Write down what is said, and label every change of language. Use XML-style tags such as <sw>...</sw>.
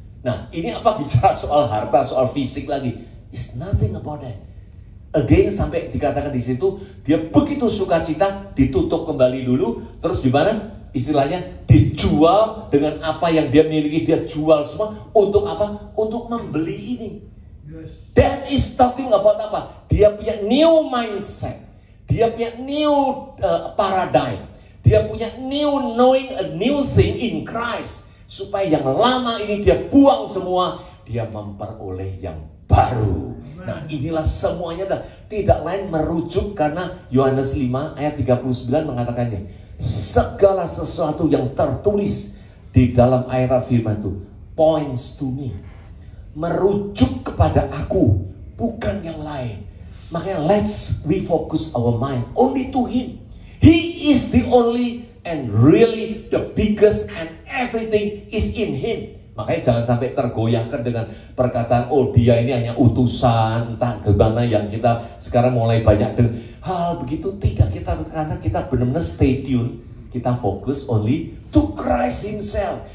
<id>Nah, ini apa bicara soal harta, soal fisik lagi? It's nothing about that. Again, sampai dikatakan di situ, dia begitu sukacita, ditutup kembali dulu, terus gimana? Istilahnya dijual dengan apa yang dia miliki, dia jual semua untuk apa? Untuk membeli ini.</id> <en>That is talking about apa? Dia punya new mindset, dia punya new paradigm, dia punya new knowing a new thing in Christ.</en> <id>Supaya yang lama ini dia buang semua, dia memperoleh yang baru. Nah inilah semuanya tidak lain merujuk karena Yohanes 5 ayat 39 mengatakannya, segala sesuatu yang tertulis di dalam ayat firman itu points to me, merujuk kepada aku, bukan yang lain.</id> <en>Makanya let's refocus our mind only to Him. He is the only and really the biggest and everything is in Him.</en> <id>Makanya jangan sampai tergoyahkan dengan perkataan, oh dia ini hanya utusan, entah gimana yang kita sekarang mulai banyak dengan hal begitu. Tidak, karena kita benar-benar stay tune.</id> <en>Kita fokus only to Christ Himself.</en>